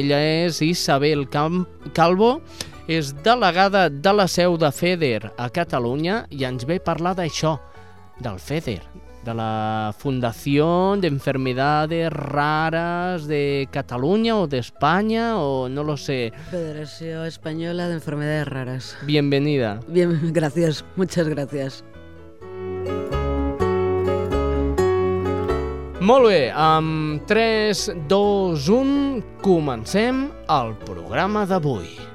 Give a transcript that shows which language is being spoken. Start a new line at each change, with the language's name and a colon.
Catalan: Ella és Isabel Calvo, és delegada de la seu de FEDER a Catalunya i ens ve a parlar d'això, del FEDER, de la Fundació d'Enfermedades Rares de Catalunya o d'Espanya o
Spanish: no lo sé.
Catalan: Federació Espanyola d'Enfermedades Rares.
Spanish: Bienvenida. Bien, gracias, muchas gracias.
Catalan: Molt bé, amb 3, 2, 1, comencem el programa d'avui.